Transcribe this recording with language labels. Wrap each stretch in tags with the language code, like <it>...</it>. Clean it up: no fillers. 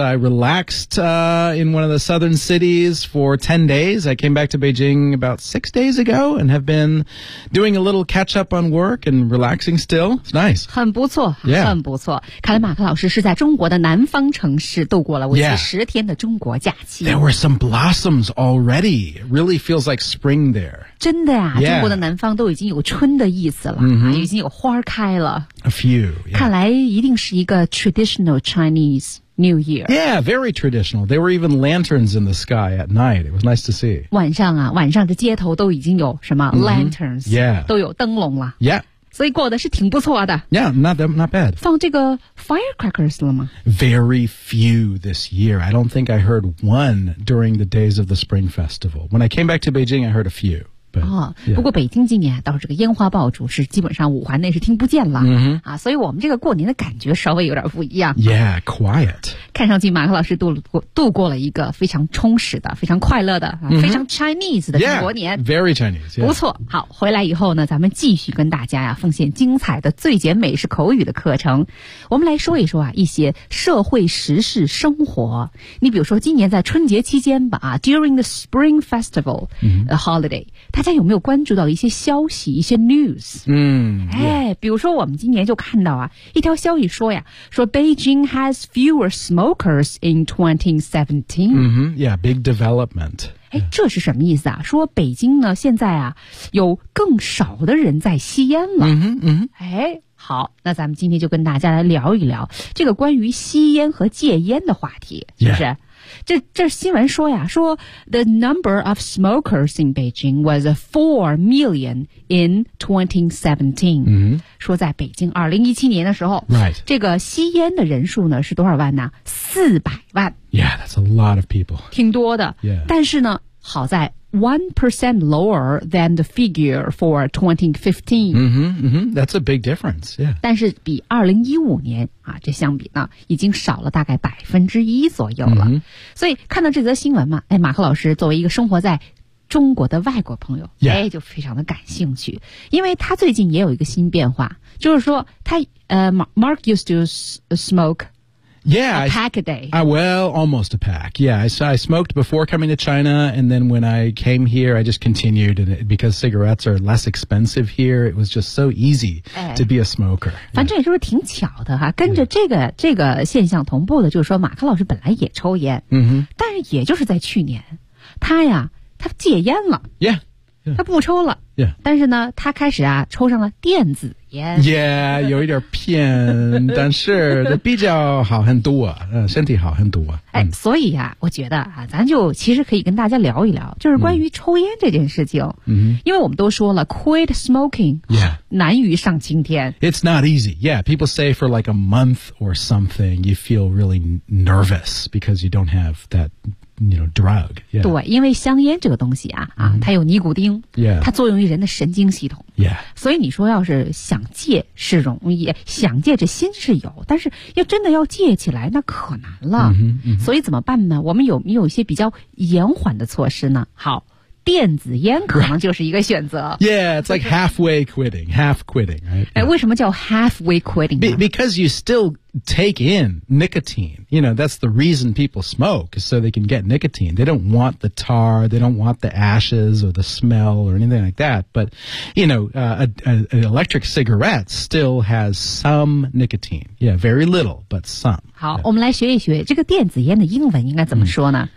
<en>I relaxed, in one of the southern cities for 10 days. I came back to Beijing about 6 days ago and have been doing a little catch up on work and relaxing still. It's nice.</en> <zh>很不错、yeah. 很不错。看来马克老师是在中国的南方城市度过了为期10天的中国假期。</zh> <en>There were some blossoms already. It really feels like spring there.</en> <zh>真的呀、yeah. 中国的南方都已经有春的意思了、 mm-hmm. 已经有花开了。</zh> <en>A few.、Yeah.</en> <zh>看来一定是一个</zh> <en>traditional Chinese New Year. Yeah, very traditional. There were even lanterns in the sky at night. It was nice to see.</en> <zh>晚上啊，晚上的街头都已经有什么、mm-hmm. lanterns?</zh> <en>Yeah,</en> <zh>都有灯笼了。</zh> <en>Yeah,</en> <zh>所以过得是挺不错的。</zh> <en>Yeah, not bad.</en> <zh>放这个 firecrackers 了吗？</zh> <en>Very few this year. I don't think I heard one during the days of the Spring Festival. When I came back to Beijing, I heard a few. But, yeah.</en> <zh>哦，不过北京今年倒是这个烟花爆竹是基本上五环内是听不见了、 mm-hmm. 啊，所以我们这个过年的感觉稍微有点不一样。</zh> <en>Yeah, quiet.</en> <zh>看上去马克老师度过了一个非常充实的、非常快乐的、mm-hmm. 非常 Chinese 的中国年。</zh> <en>Yeah, very Chinese.、Yeah.</en> <zh>不错，好，回来以后呢，咱们继续跟大家呀、啊、奉献精彩的最简美式口语的课程。我们来说一说啊一些社会时事生活。你比如说今年在春节期间吧啊 ，</zh> <en>during the Spring Festival、 mm-hmm. the holiday。</en> <zh>大家有没有关注到一些消息一些 news、嗯 yeah. 哎、比如说我们今年就看到啊一条消息说呀说</zh> <en>Beijing has fewer smokers in 2017、 mm-hmm. yeah big development、</en> <zh>哎、这是什么意思啊说北京呢现在啊有更少的人在吸烟了、 mm-hmm. Mm-hmm. 哎好那咱们今天就跟大家来聊一聊这个关于吸烟和戒烟的话题是不是、</zh> <en>yeah.</en> <zh>这新闻说呀说</zh> <en>The number of smokers in Beijing was 4 million in 2017、 mm-hmm.</en> <zh>说在北京2017年的时候、</zh> <en>right.</en> <zh>这个吸烟的人数呢是多少万呢400万</zh> <en>Yeah, that's a lot of people</en> <zh>挺多的、</zh> <en>yeah.</en> <zh>但是呢好在</zh> <en>1% lower than the figure for 2015. Mm-hmm, mm-hmm. That's a big difference, yeah.</en> <zh>但是比2015年啊，这相比呢，已经少了大概1%左右了。 Mm-hmm. 所以看到这则新闻嘛，哎，马克老师作为一个生活在中国的外国朋友、</zh> <en>yeah.</en> <zh>哎，就非常的感兴趣，因为他最近也有一个新变化，就是说他</zh> <en>Mark used to smoke. Yeah, almost a pack. Yeah, I smoked before coming to China, and then when I came here, I just continued, and because cigarettes are less expensive here, it was just so easy、</en> <zh>哎、</zh> <en>to be a smoker.</en> <zh>反正也就是挺巧的哈，跟着这个现象同步的，就是说马克老师本来也抽烟，嗯哼，但是也就是在去年，他戒烟了。</zh> <en>Yeah. Yeah.</en> <zh>他不抽了、</zh> <en>yeah.</en> <zh>但是呢他开始啊抽上了电子烟 yeah 有一点偏但是比较好很多、身体好很多、哎、所以啊我觉得啊咱就其实可以跟大家聊一聊就是关于抽烟这件事情、 mm-hmm. 因为我们都说了</zh> <en>quit smoking、 yeah.</en> <zh>难于上青天</zh> <en>it's not easy yeah people say for like a month or something you feel really nervous because you don't have thatYou know, drug. Yeah.</en> <zh>对，因为香烟这个东西啊，啊，它有尼古丁，</zh> <en>yeah.</en> <zh>它作用于人的神经系统。</zh> <en>Yeah.</en> <zh>所以你说要是想戒是容易，想戒这心是有，但是要真的要戒起来那可难了。 Mm-hmm, mm-hmm. 所以怎么办呢？我们有一些比较延缓的措施呢？好。电子烟可能就是一个选择。</zh> <en>Right. Yeah, it's like halfway quitting, half quitting, right? 哎，为什么叫 halfway quitting? Because you still take in nicotine. You know, that's the reason people smoke, so they can get nicotine. They don't want the tar, they don't want the ashes or the smell or anything like that. But, you know, an electric cigarette still has some nicotine. Yeah, very little, but some.</en> <zh>好、yeah. 我们来学一学这个电子烟的英文应该怎么说呢、</zh>